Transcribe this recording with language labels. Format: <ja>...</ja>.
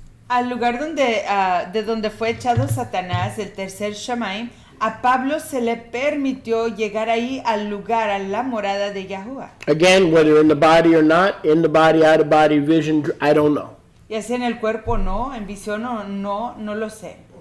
<es>Al lugar de donde fue echado Satanás, el tercer Shamaim, A Pablo se le permitió llegar ahí al lugar, a la morada de Yahuwah.</es> <en>Again, whether in the body or not, in the body, out of body, vision, I don't know.</en> <es>Ya sea en el cuerpo o no, en visión o no, no lo sé.</es>